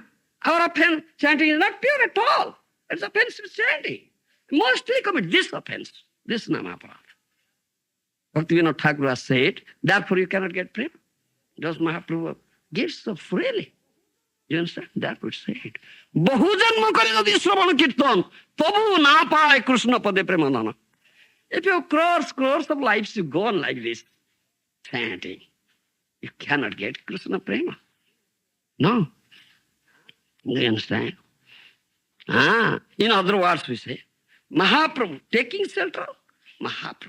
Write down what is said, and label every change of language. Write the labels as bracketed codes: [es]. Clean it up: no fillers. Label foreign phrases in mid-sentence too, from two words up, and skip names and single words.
[en] Our offense chanting is not pure at all. It's offensive chanting. Mostly commit this offense, this namaparad. Bhaktivinoda Thakur has said, therefore you cannot get prema. Those Mahaprabhu gives so freely. You understand? Therefore it said. [bn] বহুজন্ম করে যদি শ্রবণ কীর্তন, তবু না পায় কৃষ্ণ পদে প্রেমধন. [en] If you have crores of lives, you go on like this, chanting. You cannot get Krishna prema. No. Do you understand? In other words, we say, Mahaprabhu, taking shelter, Mahaprabhu.